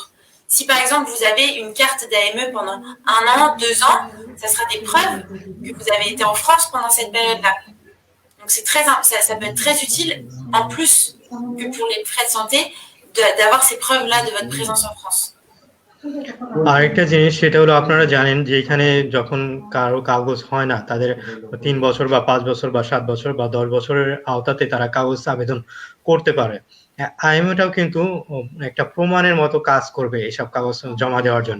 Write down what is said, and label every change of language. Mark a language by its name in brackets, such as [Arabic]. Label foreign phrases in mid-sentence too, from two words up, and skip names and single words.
[French] Si par exemple, vous avez une carte d'AME pendant 1 an, 2 ans, ça sera des preuves que vous avez été en France pendant cette période-là. Donc ça peut être très utile, en plus que pour les frais de santé, d'avoir ces preuves-là de votre présence en France. [Bangla] আরেকটা জিনিস সেটা হলো আপনারা জানেন যে এখানে যখন কারো কাগজ হয় না, তাদের 3 বছর বা 5 বছর বা 7 বছর বা 10 বছরের আওতাতে তারা কাগজ আবেদন করতে পারে। আইএমওটাও কিন্তু একটা প্রমাণের মতো কাজ করবে এসব কাগজ জমা দেওয়ার জন্য।